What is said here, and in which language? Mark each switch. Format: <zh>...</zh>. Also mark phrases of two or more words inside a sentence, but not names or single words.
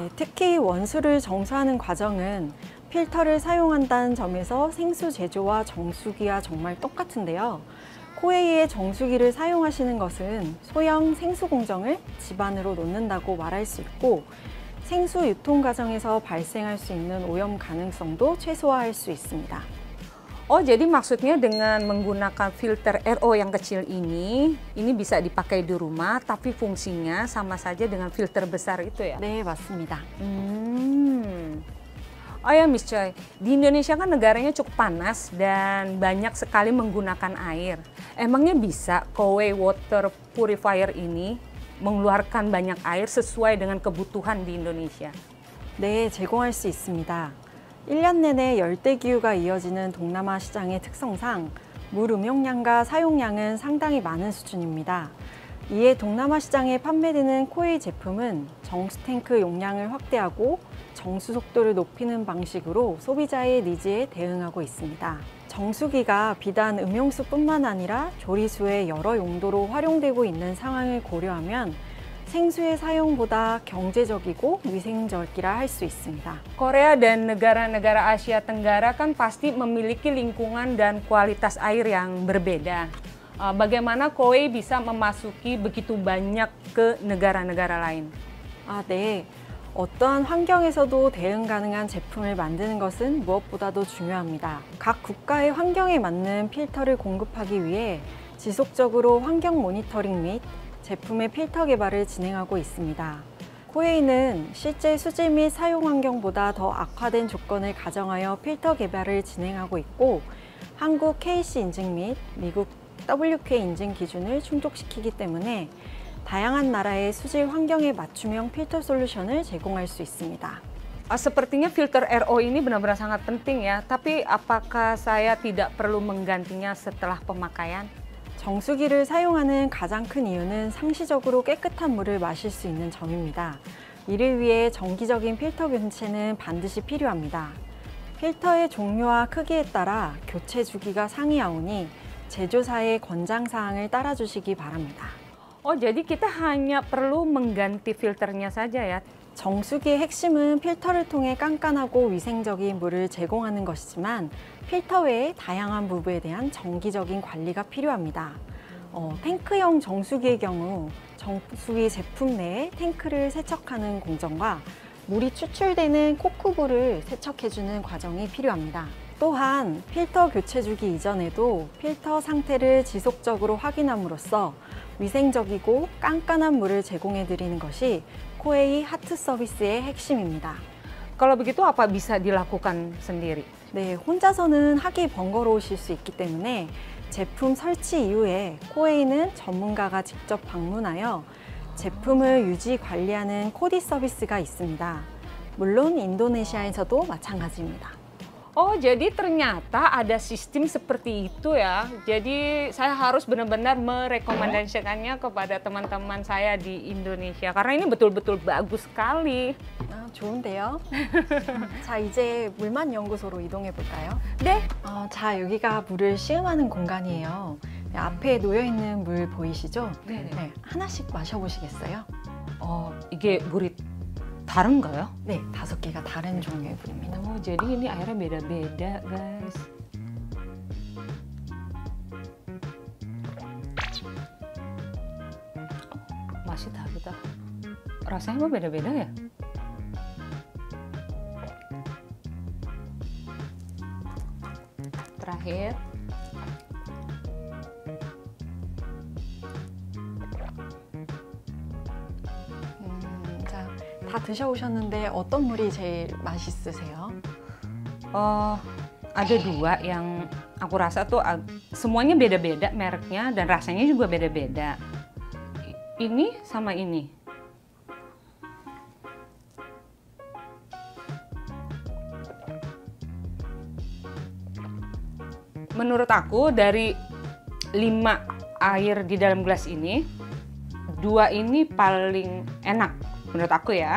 <ko>네, 특히 원수를 정수하는 과정은 필터를 사용한다는 점에서 생수 제조와 정수기와 정말 똑같은데요. 코웨이의 정수기를 사용하시는 것은 소형 생수 공정을 집안으로 놓는다고 말할 수 있고, 생수 유통 과정에서 발생할 수 있는 오염 가능성도 최소화할 수 있습니다.</ko> <id>Oh, jadi maksudnya dengan menggunakan filter RO yang kecil ini bisa dipakai di rumah, tapi fungsinya sama saja dengan filter besar itu ya?</id> <ko>네, 맞습니다.</ko> <id>Oh ya Miss Choi, di Indonesia kan negaranya cukup panas dan banyak sekali menggunakan air. Emangnya bisa Kowei Water Purifier ini mengeluarkan banyak air sesuai dengan kebutuhan di Indonesia?</id> <ko>네, 제공할 수 있습니다. 1년 내내 열대 기후가 이어지는 동남아 시장의 특성상 물 음용량과 사용량은 상당히 많은 수준입니다. 이에 동남아 시장에 판매되는 코웨이 제품은 정수 탱크 용량을 확대하고 정수 속도를 높이는 방식으로 소비자의 니즈에 대응하고 있습니다. 정수기가 비단 음용수뿐만 아니라 조리수의 여러 용도로 활용되고 있는 상황을 고려하면 생수의 사용보다 경제적이고 위생적이라 할 수 있습니다.</ko> <id>Korea dan negara-negara Asia Tenggara kan pasti memiliki lingkungan dan kualitas air yang berbeda. Bagaimana Kowei bisa memasuki begitu banyak ke negara-negara lain?</id> <ko>네. 어떠한 환경에서도 대응 가능한 제품을 만드는 것은 무엇보다도 중요합니다. 각 국가의 환경에 맞는 필터를 공급하기 위해 지속적으로 환경 모니터링 및 제품의 필터 개발을 진행하고 있습니다. 코웨이는 실제 수질 및 사용 환경보다 더 악화된 조건을 가정하여 필터 개발을 진행하고 있고, 한국 KC 인증 및 미국 WK 인증 기준을 충족시키기 때문에 다양한 나라의 수질 환경에 맞춤형 필터 솔루션을 제공할 수 있습니다.</ko> <id>Sepertinya filter RO ini benar-benar sangat penting ya, tapi apakah saya tidak perlu menggantinya setelah pemakaian?</id> <ko>정수기를 사용하는 가장 큰 이유는 상시적으로 깨끗한 물을 마실 수 있는 점입니다. 이를 위해 정기적인 필터 교체는 반드시 필요합니다. 필터의 종류와 크기에 따라 교체 주기가 상이하오니 제조사의 권장 사항을 따라주시기 바랍니다.</ko> <id>Jadi kita hanya perlu mengganti filternya saja ya?</id> <ko>정수기의 핵심은 필터를 통해 깐깐하고 위생적인 물을 제공하는 것이지만 필터 외에 다양한 부분에 대한 정기적인 관리가 필요합니다. 탱크형 정수기의 경우 정수기 제품 내에 탱크를 세척하는 공정과 물이 추출되는 코쿠브를 세척해주는 과정이 필요합니다. 또한 필터 교체 주기 이전에도 필터 상태를 지속적으로 확인함으로써 위생적이고 깐깐한 물을 제공해드리는 것이 코웨이 하트 서비스의 핵심입니다.</ko> <id>Kalau begitu apa bisa dilakukan sendiri?</id> <ko>네, 혼자서는 하기 번거로우실 수 있기 때문에 제품 설치 이후에 코웨이는 전문가가 직접 방문하여 제품을 유지 관리하는 코디 서비스가 있습니다. 물론 인도네시아에서도 마찬가지입니다.</ko> <id>Jadi ternyata ada sistem seperti itu ya. Jadi saya harus benar-benar merekomendasikannya kepada teman-teman saya di Indonesia karena ini betul-betul bagus sekali.</id> <ko>좋은데요. 자, 이제 물만 연구소로 이동해 볼까요? 네. 자, 여기가 물을 시음하는 공간이에요. 앞에 놓여 있는 물 보이시죠? 네네. 네, 하나씩 마셔보시겠어요? 이게 물이 다른가요? 네, 5개가 다른 종류의 물입니다.</ko> <id>Jadi ini airnya beda-beda, guys. Masih tahu. Rasanya kok beda-beda ya? Terakhir.</id> <ko>다 드셔보셨는데 어떤 물이 제일 맛있으세요?</ko> <id>Ada dua yang aku rasa tuh semuanya beda-beda mereknya dan rasanya juga beda-beda. Ini sama ini. Menurut aku dari 5 air di dalam gelas ini, 2 ini paling enak menurut aku ya.</id>